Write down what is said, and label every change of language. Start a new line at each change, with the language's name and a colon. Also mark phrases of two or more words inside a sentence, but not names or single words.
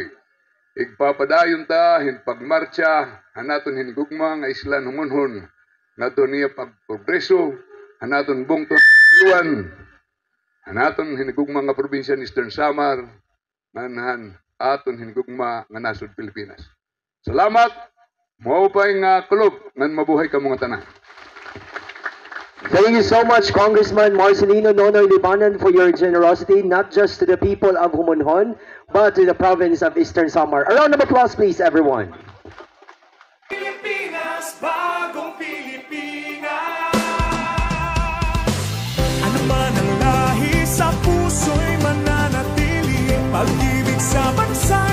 Waray: Igpapadayon ta, hinpagmarcha, hanaton hinigugma nga islan humunhon, naton niya pagprogreso, hanaton bungton iwan, hanaton hinigugma nga probinsya ni Eastern Samar, manhan aton hinigugma nga nasod Pilipinas. Salamat, maupay nga kulog, ngan mabuhay ka mga tanan.
English: Thank you so much, Congressman Marcelino Nonoy Libanan, for your generosity, not just to the people of Humunhon, but to the province of Eastern Samar. A round of applause, please, everyone.
Filipino: Pilipinas, bagong Pilipinas. Ano man ang lahi sa puso'y mananatili, pag-ibig sa bansa.